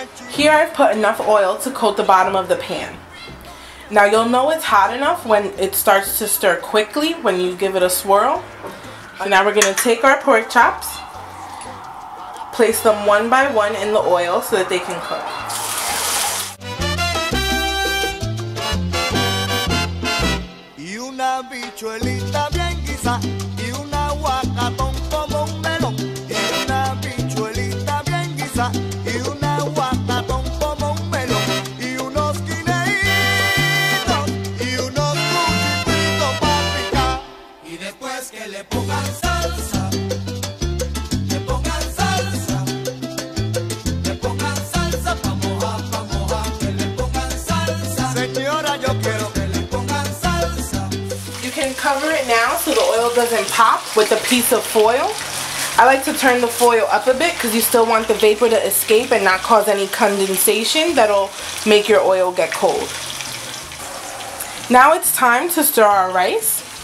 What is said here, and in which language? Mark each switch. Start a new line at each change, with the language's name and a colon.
English: Here I've put enough oil to coat the bottom of the pan. Now you'll know it's hot enough when it starts to stir quickly when you give it a swirl. So now we're going to take our pork chops, place them one by one in the oil so that they can cook.
Spanish: Y una bichuelita bien guisa, y un aguacatón como un melón. Y una bichuelita bien guisa, y un aguacatón como un melón. Y unos guineitos, y unos cuchipitos para picar. Y después que le pongan salsa, le pongan salsa, le pongan salsa pa' mojar, que le pongan salsa. Señora, yo quiero que le pongan salsa.
English: You can cover it now so the oil doesn't pop with a piece of foil. I like to turn the foil up a bit because you still want the vapor to escape and not cause any condensation that'll make your oil get cold. Now it's time to stir our rice.